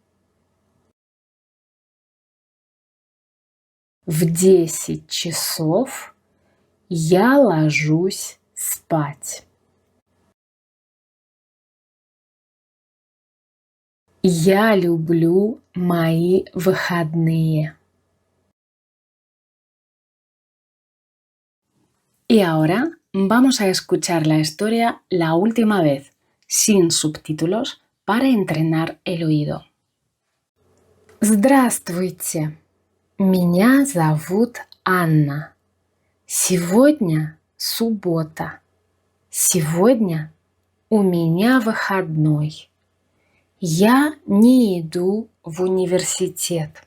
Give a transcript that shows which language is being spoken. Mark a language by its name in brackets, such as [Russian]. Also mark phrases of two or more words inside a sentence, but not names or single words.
[Russian] В 10 часов я ложусь спать. Я люблю мои выходные. [Spanish] Y ahora vamos a escuchar la historia la última vez, sin subtítulos, para entrenar el oído. [Russian] Здравствуйте! Меня зовут Анна. Сегодня суббота. Сегодня у меня выходной. Я не иду в университет.